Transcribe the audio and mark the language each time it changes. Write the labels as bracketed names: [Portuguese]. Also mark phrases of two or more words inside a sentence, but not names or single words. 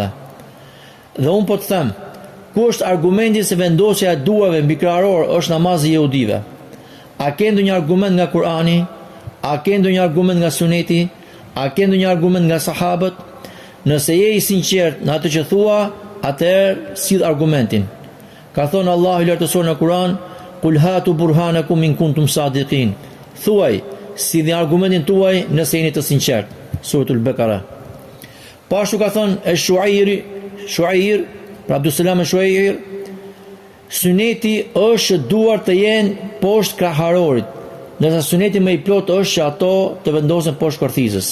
[Albanian] Dhe un po të them, ku është argumenti se vendosja e duarve mbi kraharor është namazi i jehudive? A ke ndonjë argument nga Kurani? A ke ndonjë argument nga suneti? A ke ndonjë argument nga sahabët? Nëse je i sinqert në atë që thua, atëherë sill argumentin. Ka thonë Allahu i lartësuar në Kur'an: [Arabic] "قل هاتوا برهانكم إن كنتم صادقين." [Albanian] Thuaj, sillni argumentin tuaj nëse jeni të sinqert. Suratul Bekara. Po ashtu ka thonë Shuair, pra Abdulselam e Shuair, suneti është që duart të jenë poshtë kraharorit, ndërsa suneti më i plot është që ato të vendosen poshtë korthizës.